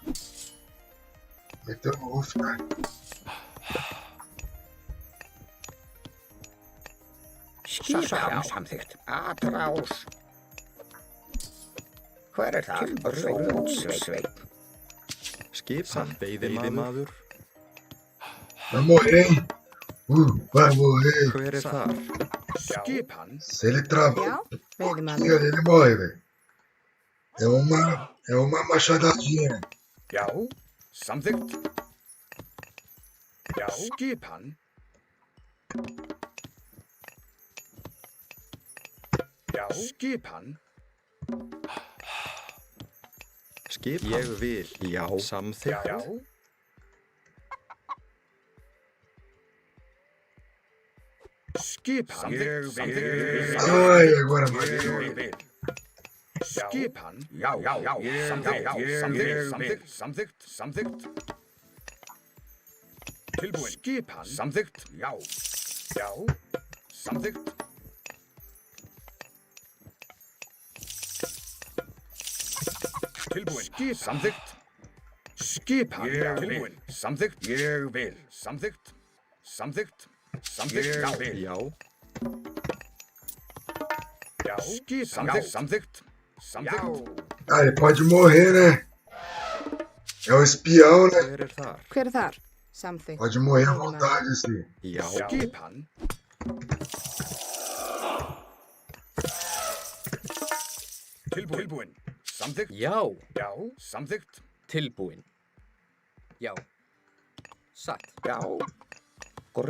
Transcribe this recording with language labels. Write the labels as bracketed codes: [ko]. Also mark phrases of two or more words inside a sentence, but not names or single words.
[pt] Metemos off, cara. [is] Skipan samþykkt. Atrás. Hver er það? Rjótsveit. Skipan. Veiðimaður. [pt] Vai morrer, hein? Vai morrer. [is] Hver er þar? Skipan. [pt] Se ele travar [is] Já, veiðimaður. [pt] aqui, ele morre, velho. É uma machadadinha. [is] Já. Samþykkt. Já. Skipan. Já. Skipan. Skipan. Ég vil. Já, samþykkt. Já. Skipan. Ég vil. [pt] Ai, agora vai. [is] Ég vil. Skipan. Já. Samþykkt. Tilbúin. Skipan. Samþykkt. Já. Samþykkt. Tilbúin. Samþykkt. Skipan. Tilbúin. Samþykkt. Ég vil. Samþykkt. Ég vil. Já. Samþykkt. [pt] Ah, ele pode morrer, né? É o espião, né? [is] Hver er þar? Hver er þar? Samþykkt. [pt] Pode morrer à vontade, assim. [is] Já. Skipan. Tilbúin. Samþykkt. Já. Samþykkt. Tilbúin. Já. Satt. Já. Já,